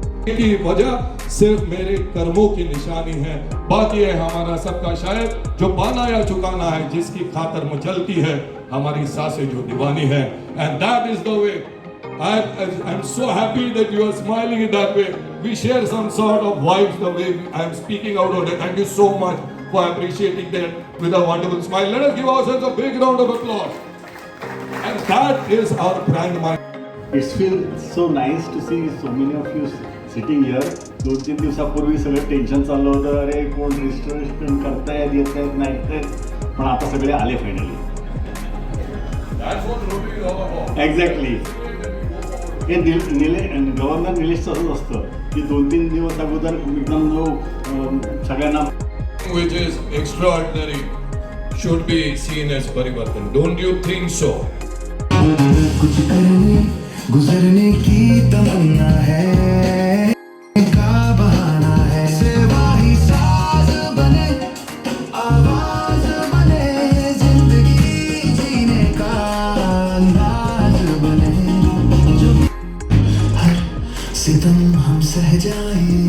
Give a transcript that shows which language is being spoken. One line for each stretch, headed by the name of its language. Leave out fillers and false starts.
Hindi: की वजह सिर्फ मेरे कर्मों की निशानी है, बाकी है हमारा सबका शायद जो पाना या चुकाना है, जिसकी खातर मचलती है हमारी सांसें जो दीवानी है।
English: And that is the way I'm so happy that you are smiling in that way. We share some sort of vibes the way I am speaking out of it. Thank you so much for appreciating that with a wonderful smile. Let us give ourselves a big round of applause. And that is our brand mind. It feels so nice to see so many of you sitting here.
Marathi: 2-3 दिवसापूर्वी सगळं tension चाललं होतं, अरे कोण registration करतायत येत आहेत नाही आहेत, पण आता सगळे आले finally. That's what Rotary is all about.
English: Exactly.
Marathi: हे गव्हर्नर निलेशचं असंच असतं की 2-3 दिवस अगोदर एकदम जो सगळ्यांना
English: Which is extraordinary should be seen as परिवर्तन. Don't you think so?
Hindi: कुछ करने गुजरने की तमन्ना है, का बहाना है, सेवा ही साज बने, आवाज बने, जिंदगी जीने का अंदाज बने, जो हर सितम हम सह जाए,